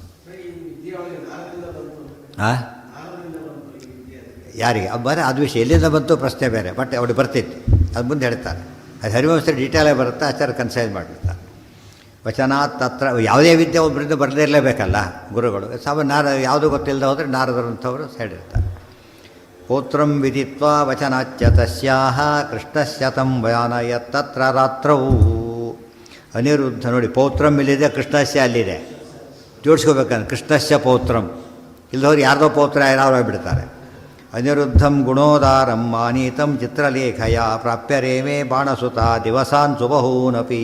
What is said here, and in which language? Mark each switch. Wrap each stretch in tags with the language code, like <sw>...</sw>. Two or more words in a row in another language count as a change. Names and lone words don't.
<kn>ಹಾಂ, ಯಾರಿಗೆ ಅದು ವಿಷಯ ಎಲ್ಲಿಂದ ಬಂತು ಪ್ರಶ್ನೆ ಬೇರೆ. ಬಟ್ ಅವ್ರಿಗೆ ಬರ್ತಿತ್ತು, ಅದು ಮುಂದೆ ಹೇಳ್ತಾರೆ. ಅದು ಹರಿವಂಶದಲ್ಲಿ ಡೀಟೇಲಾಗಿ ಬರುತ್ತೆ, ಆಚಾರ್ಯ ಕನ್ಸೈಸ್ ಮಾಡಿರ್ತಾರೆ.</kn> <sa>ವಚನಾತ್ ತತ್ರ</sa> <kn>ಯಾವುದೇ ವಿದ್ಯೆ ಒಬ್ಬರಿಂದ ಬರದೇ ಇರಲೇಬೇಕಲ್ಲ ಗುರುಗಳು. ಯಾವುದೂ ಗೊತ್ತಿಲ್ಲದೆ ಹೋದರೆ ನಾರದರಂಥವರು ಸೈಡ್ ಇರ್ತಾರೆ.</kn> <sa>ಪೌತ್ರಂ ವಿದಿತ್ವಾ ವಚನಾಚ್ಯ ತಸ್ಯಾಹ ಕೃಷ್ಣಸ್ಯ ತಂ ವಯಾನಯ ತತ್ರ ರಾತ್ರವು ಅನಿರುದ್ಧ.</sa> <kn>ನೋಡಿ, ಪೌತ್ರಂ ಇಲ್ಲಿದೆ, ಕೃಷ್ಣಸ್ಯ ಅಲ್ಲಿದೆ, ಜೋಡಿಸ್ಕೋಬೇಕಂದ್ರೆ</kn> <sa>ಕೃಷ್ಣಸ್ಯ ಪೌತ್ರಂ.</sa> <kn>ಇಲ್ಲದವ್ರು ಯಾರ್ದೋ ಪೌತ್ರ ಯಾರು ಬಿಡ್ತಾರೆ.</kn> <sa>ಅನಿರುದ್ಧಂ ಗುಣೋದಾರಂ ಆನೀತಂ ಚಿತ್ರಲೇಖಯ ಪ್ರಾಪ್ಯರೇಮೇ ಬಾಣಸುತ ದಿವಸಾನ್ ಸುಬಹೂನಪಿ.</sa>